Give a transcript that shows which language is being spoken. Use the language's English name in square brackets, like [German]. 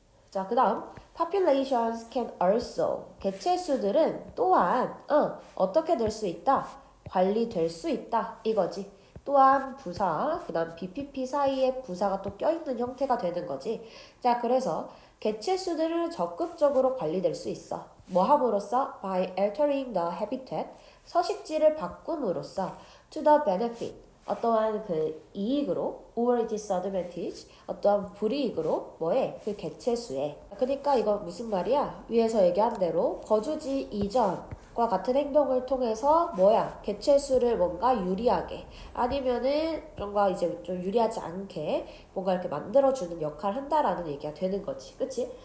[Korean] 자, 그 다음 [English] populations can also. [Korean] 개체수들은 또한 어떻게 될 수 있다? 관리될 수 있다. 이거지. 또한 부사, 그 다음 BPP 사이에 부사가 또 껴있는 형태가 되는 거지. 자, 그래서 개체수들은 적극적으로 관리될 수 있어. 뭐 함으로써? [English] By altering the habitat. [Korean] 서식지를 바꿈으로써 [English] to the benefit. [Korean] 어떠한 그 이익으로 [English] or disadvantage [Korean] 어떠한 불이익으로 뭐에 그 개체수에 그러니까 이거 무슨 말이야? 위에서 얘기한 대로 거주지 이전과 같은 행동을 통해서 뭐야? 개체수를 뭔가 유리하게 아니면은 뭔가 이제 좀 유리하지 않게 뭔가 이렇게 만들어주는 역할을 한다라는 얘기가 되는 거지. 그치?